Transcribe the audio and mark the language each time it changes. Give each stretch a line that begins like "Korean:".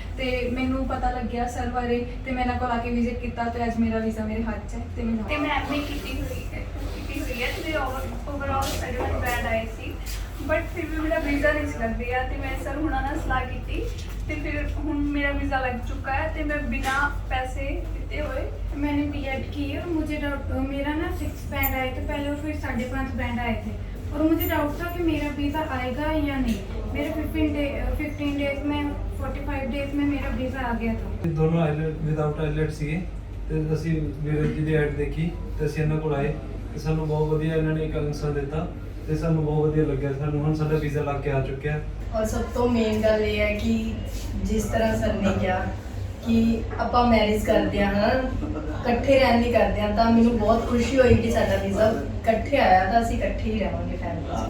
Punjabi: ਤੇ ਮੈਨੂੰ ਪਤਾ ਲੱਗਿਆ ਸਰ ਬਾਰੇ ਤੇ ਮੈਂ ਇਹਨਾਂ ਕੋਲ ਆ ਕੇ ਵਿਜ਼ਿਟ ਕੀਤਾ ਤੇ ਅੱਜ ਮੇਰਾ ਵੀਜ਼ਾ ਮੇਰੇ ਹੱਥ 'ਚ ਹੈ ਤੇ ਮੈਂ ਐਮਏ ਕੀਤੀ ਹੋਈ ਹੈ ਤੇ ਓਵਰਆਲ ਰਿਜ਼ਲਟ ਬੈਡ ਆਏ ਸੀ ਬਟ ਫਿਰ ਵੀ ਮੇਰਾ ਵੀਜ਼ਾ ਨਹੀਂ ਸੀ ਲੱਗ ਰਿਹਾ ਤੇ ਮੈਂ ਸਰ ਹੁਣਾਂ ਨਾਲ ਸਲਾਹ ਕੀਤੀ ਤੇ ਫਿਰ ਹੁਣ ਮੇਰਾ
Hindi: वीज़ा लग चुका है तो मैं बिना पैसे देते हुए मैंने बीएड की और मुझे मेरा ना 6 बैंड आए थे पहले और फिर 5.5 बैंड आए थे और मुझे डाउट था कि मेरा वीज़ा आएगा या नहीं। मेरे 15 डेज में 45 डेज में मेरा वीज़ा आ गया था।
Punjabi: दोनों विदाउट आइलेट ਸੀਗੇ ਤੇ ਅਸੀਂ ਵੀਰੇ ਜੀ ਦੀ ਐਡ ਦੇਖੀ ਤੇ ਅਸੀਂ ਇਹਨਾਂ ਕੋਲ ਆਏ ਤੇ ਸਾਨੂੰ ਬਹੁਤ ਵਧੀਆ ਇਹਨਾਂ ਨੇ ਇੱਕ ਆਨਸਰ ਦਿੱਤਾ ਤੇ ਸਾਨੂੰ ਬਹੁਤ ਵਧੀਆ ਲੱਗਿਆ। ਸਾਨੂੰ ਹੁਣ ਸਾਡਾ ਵੀਜ਼ਾ ਲੱਗ ਕੇ ਆ ਚੁੱਕਿਆ। ਔਰ ਸਭ ਤੋਂ ਮੇਨ ਗੱਲ ਇਹ ਹੈ ਕਿ ਜਿਸ ਤਰ੍ਹਾਂ ਸਰ ਨੇ ਕਿਹਾ ਕਿ ਆਪਾਂ ਮੈਰਿਜ ਕਰਦੇ ਹਾਂ ਇਕੱਠੇ ਰਹਿਣ ਦੀ ਕਰਦੇ ਹਾਂ ਤਾਂ ਮੈਨੂੰ ਬਹੁਤ ਖੁਸ਼ੀ ਹੋਈ ਕਿ ਸਾਡਾ ਵੀਜ਼ਾ ਇਕੱਠੇ ਆਇਆ ਤਾਂ ਅਸੀਂ ਇਕੱਠੇ ਹੀ ਰਹਾਂਗੇ ਫੈਮਿਲੀ।